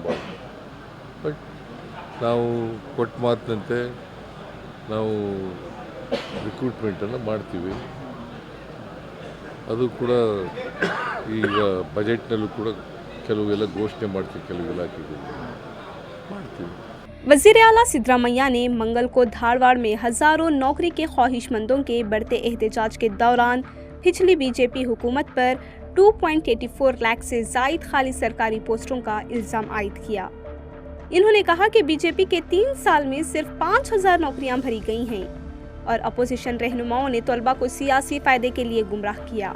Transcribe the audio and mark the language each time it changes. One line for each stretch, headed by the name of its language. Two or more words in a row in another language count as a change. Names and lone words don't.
Kannada: ಬಟ್ ನಾವು ಕೊಟ್ಟ ಮಾತಿನಂತೆ ನಾವು ರಿಕ್ರೂಟ್ಮೆಂಟನ್ನು ಮಾಡ್ತೀವಿ. ಅದು ಕೂಡ ಈಗ ಬಜೆಟ್ನಲ್ಲೂ ಕೂಡ ಕೆಲವೆಲ್ಲ ಘೋಷಣೆ ಮಾಡ್ತೀವಿ, ಕೆಲವು ಇಲಾಖೆಗಳು ಮಾಡ್ತೀವಿ.
Urdu: وزیر اعلیٰ سدارامیا نے منگل کو دھارواڑ میں ہزاروں نوکری کے خواہشمندوں کے بڑھتے احتجاج کے دوران پچھلی بی جے پی حکومت پر 2.84 لاکھ سے زائد خالی سرکاری پوسٹوں کا الزام عائد کیا. انہوں نے کہا کہ بی جے پی کے 3 سال میں صرف 5000 نوکریاں بھری گئی ہیں اور اپوزیشن رہنماؤں نے طلبہ کو سیاسی فائدے کے لیے گمراہ کیا.